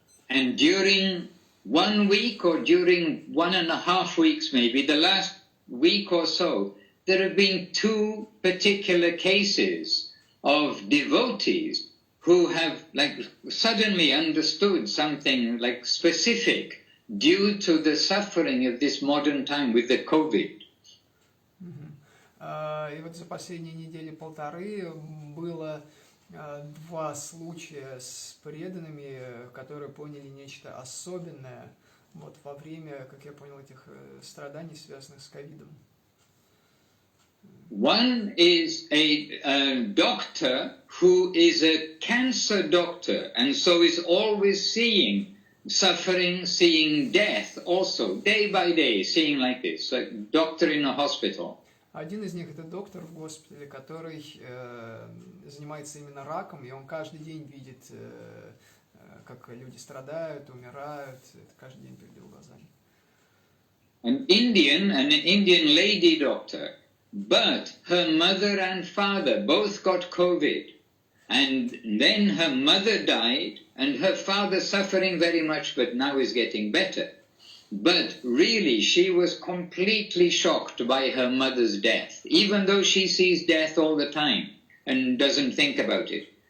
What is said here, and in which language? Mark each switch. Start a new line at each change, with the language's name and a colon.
English: And during 1 week or during 1.5 weeks maybe, the last week or so, there have been 2 particular cases of devotees who have suddenly understood something specific due to the suffering of this modern time with the COVID.
Russian: И вот за последние недели-полторы было 2 случая с преданными, которые поняли нечто особенное вот во время, как я понял, этих страданий, связанных с ковидом.
English: One is a doctor who is a cancer doctor and so is always seeing suffering, seeing death also, day by day, seeing like this, like doctor in a hospital.
Russian: Один из них это доктор в госпитале, который занимается именно раком, и он каждый день видит, как люди страдают, умирают, это каждый день перед его глазами.
English: An Indian lady doctor, but her mother and father both got COVID, and then her mother died, and her father suffering very much, but now is getting better. But really, she was completely shocked by her mother's death, even though she sees death all the time and doesn't think about it.